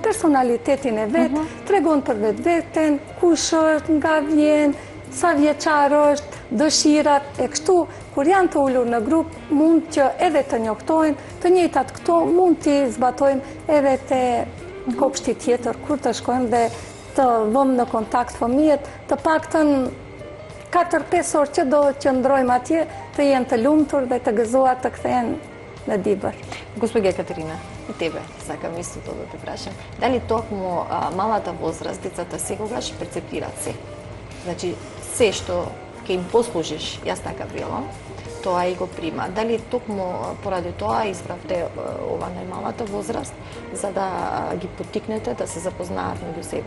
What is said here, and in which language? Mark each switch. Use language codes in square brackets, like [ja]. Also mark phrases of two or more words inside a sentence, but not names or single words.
[sq] personalitetin e vetë, tregon për vetveten, kush është, nga vjen, sa vjeçar është, dëshirat e kështu, kur janë të ulur në grup, mund që edhe të njoftojnë, të njëjtat këto mund t'i zbatojmë edhe te kopshti tjetër, kur të shkojmë dhe të vëmë në kontakt fëmijët, të paktën 4-5 orë që do qëndrojmë atje, të jenë të lumtur dhe të gëzuar të kthehen në dibër. [mk] Госпожа Катерина, и тебе сакам истото да те прашам. Дали токму малата возраст, децата секогаш перцепираат се? Значи, се што ќе им послужиш, јас така велам, тоа и го прима. Дали токму поради тоа избравте ова најмалата возраст, за да ги поттикнете да се запознаат меѓу себе?